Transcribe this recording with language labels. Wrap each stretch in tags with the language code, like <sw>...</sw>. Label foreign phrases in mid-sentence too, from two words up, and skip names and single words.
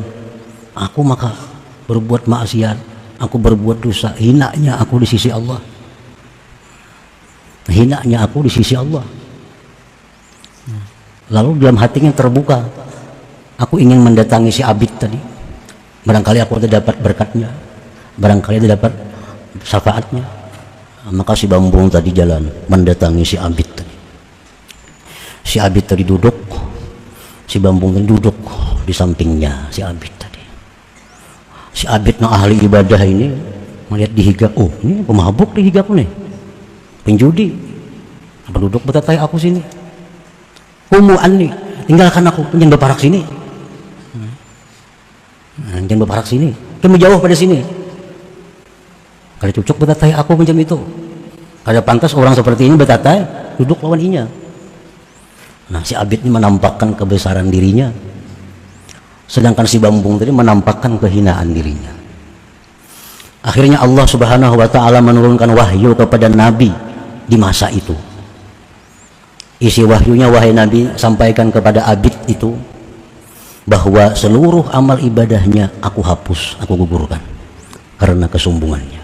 <id>Aku maka berbuat maksiat, aku berbuat dosa, hinanya aku di sisi Allah, hinanya aku di sisi Allah. Lalu dalam hatinya terbuka, aku ingin mendatangi si abid tadi, barangkali aku ada dapat berkatnya, barangkali ada dapat syafaatnya. Maka si bambung tadi jalan mendatangi si abid tadi. Si abid tadi duduk, si bambung tadi duduk di sampingnya si abid tadi. Si abid na ahli ibadah ini melihat dihigap, oh ini pemabuk dihigap nih, penjudi, penduduk betatai aku sini, humuan nih, tinggalkan aku, jangan berparak sini, jangan berparak sini, kamu jauh pada sini. Kalau cocok betatai aku macam itu, kalau pantas orang seperti ini betatai duduk lawan inya. Nah, si abid ini menampakkan kebesaran dirinya, sedangkan si bambung tadi menampakkan kehinaan dirinya. Akhirnya Allah Subhanahu wa ta'ala menurunkan wahyu kepada Nabi di masa itu. Isi wahyunya, wahai Nabi, sampaikan kepada abid itu bahwa seluruh amal ibadahnya aku hapus, aku gugurkan karena kesombongannya.</id>